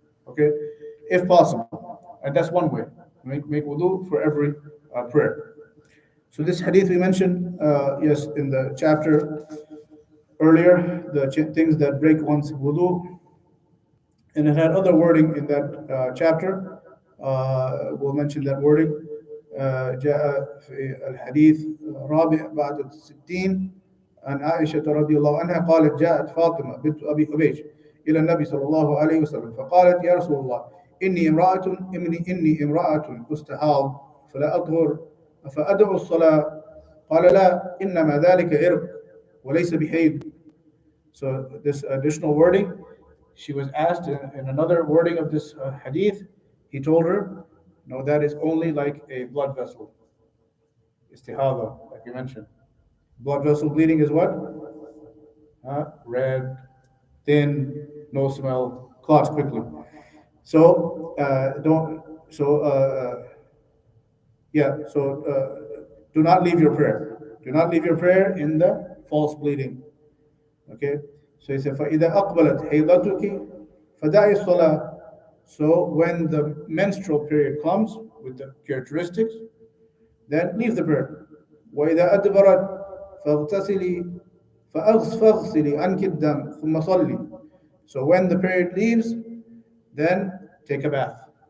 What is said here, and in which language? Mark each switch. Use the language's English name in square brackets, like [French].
[English] Okay, if possible, and that's one way. Make wudu for every prayer. So this hadith we mentioned, yes, in the chapter earlier, the things that break one's wudu, and it had other wording in that chapter. We'll mention that wording. [Arabic] جاء في الحديث الرابع بعد 60 عن عائشة رضي الله عنها قالت جاءت فاطمة بنت أبي حبيش إلى النبي صلى الله عليه وسلم فقالت يا رسول الله إني امرأة أستحاض فلا أطهر فأدعو الصلاة قال لا إنما ذلك إرق وليس بحيض. [English] So this additional wording, she was asked in another wording of this hadith, he told her, no, that is only like a blood vessel. Istihada, like you mentioned. Blood vessel bleeding is what? Red, thin, no smell, clots quickly. So don't. So yeah. So do not leave your prayer. Do not leave your prayer in the false bleeding. Okay. So he said, [Arabic] فَإِذَا أَقْبَلَتْ حَيْضَتُكِ فَدَعِي الصَّلَاةِ. [English] So when the menstrual period comes with the characteristics, then leave the prayer. [Arabic] وَإِذَا أَدْبَرَتْ فَاغْتَسِلِي فَأَغْسِلِي عَنْكِ الدَّمَ ثُمَّ صَلِّي. [English] So when the period leaves, then take a bath.